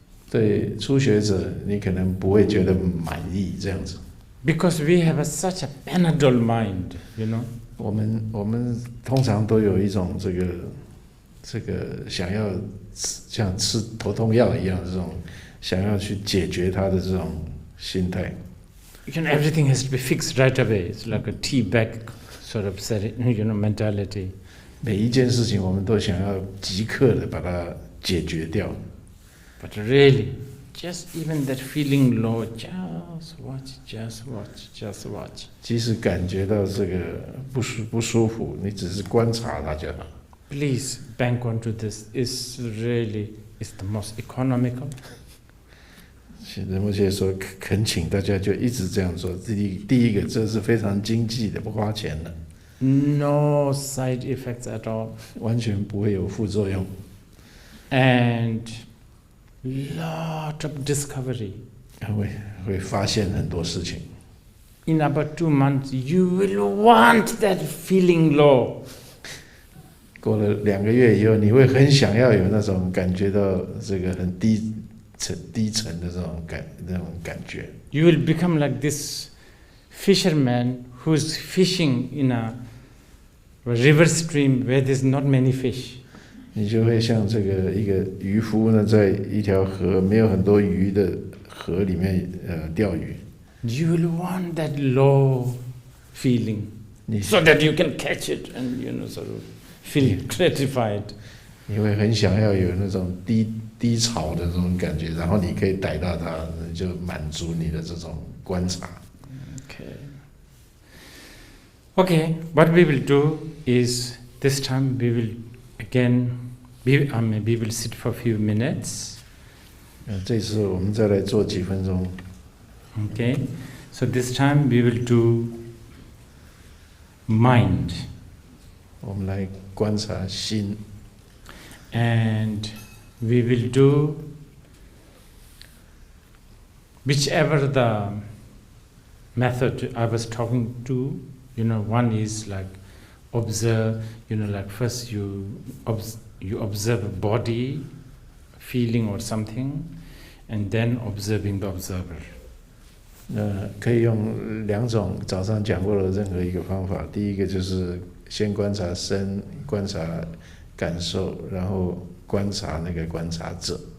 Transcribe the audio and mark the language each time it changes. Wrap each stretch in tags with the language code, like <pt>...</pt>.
<zh>对初学者，你可能不会觉得满意这样子。</zh> <en>Because we have such a Panadol mind,</en> <zh>我们通常都有一种这个想要像吃头痛药一样这种想要去解决它的这种心态。</zh> <en>Everything has to be fixed right away. It's like a tea bag sort of mentality.</en> <zh>每一件事情我们都想要即刻的把它解决掉。</zh> <en>But really, just even that feeling low, just watch.</en> <zh>即使感觉到这个不舒服，你只是观察它就好。</zh> <en>Please bank onto this. It's really is the most economical.</en> <zh>仁波切说，恳请大家就一直这样做。第一个，这是非常经济的，不花钱的，</zh> <en>No side effects at all.</en> <zh>完全不会有副作用，</zh> <en>And lot of discovery.</en> <zh>会发现很多事情。</zh> <en>In about 2 months, you will want that feeling low.</en> <zh>过了2个月以后，你会很想要有那种感觉到这个很低沉的这种感觉。</zh> <en>You will become like this fisherman who's fishing in a river stream where there's not many fish.</en> <zh>你就会像这个一个渔夫呢，在一条河没有很多鱼的河里面钓鱼。</zh> <en>You will want that low feeling so that you can catch it and sort of feel gratified.</en> <zh>你会很想要有那种低潮的这种感觉，然后你可以逮到它，就满足你的这种观察。</zh> <en>Okay, what we will do is this time we will again, we will sit for a few minutes.</en> <zh>这次我们再来做几分钟。</zh> <en>Okay, so this time we will do mind.</en> <zh>我们来观察心。</zh> <en>And we will do whichever the method I was talking to. One is like observe. Like first you observe a body, feeling or something, and then observing the observer.</en> <zh>可以用2种早上讲过的任何一个方法。第一个就是先观察身，观察感受，然后观察那个观察者。</zh>